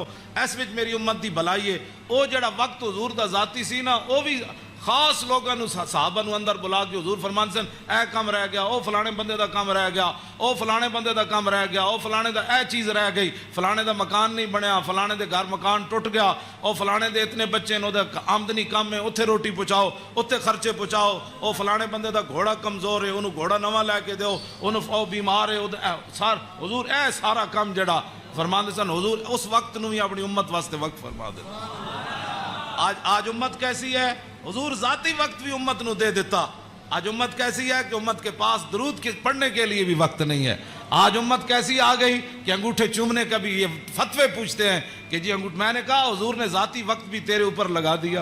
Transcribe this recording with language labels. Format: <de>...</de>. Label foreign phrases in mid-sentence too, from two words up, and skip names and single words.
<pa>اس وچ میری امت دی بھلائی ہے. او جڑا وقت حضور دا ذاتی سی نا او بھی خاص لوگوں نو صحابہ نو اندر بلا کے حضور فرمان سن اے کام رہ گیا، او فلانے بندے دا کام رہ گیا، او فلانے بندے دا کام رہ گیا، او فلانے دا اے چیز رہ گئی، فلانے دا مکان نہیں بنیا، فلانے دے گھر مکان ٹوٹ گیا، او فلانے دے اتنے بچے نو دے آمدنی کم ہے اتھے روٹی پہنچاؤ، اتھے خرچے پہنچاؤ. او فلانے بندے دا گھوڑا کمزور ہے انہوں گھوڑا نواں لے کے دیو، انہوں او بیمار ہے حضور اے سارا کام جڑا فرماندے سن حضور اس وقت نو ہی اپنی امت واسطے وقت فرما دے.</pa> <ur>آج امت کیسی ہے؟</ur> <pa>حضور ذاتی وقت بھی امت نو دے دیتا.</pa> <ur>آج امت کیسی ہے کہ امت کے پاس درود کے پڑھنے کے لیے بھی وقت نہیں ہے. آج امت کیسی آ گئی کہ انگوٹھے چومنے کا بھی یہ فتوے پوچھتے ہیں کہ جی میں نے کہا حضور نے ذاتی وقت بھی تیرے اوپر لگا دیا.</ur>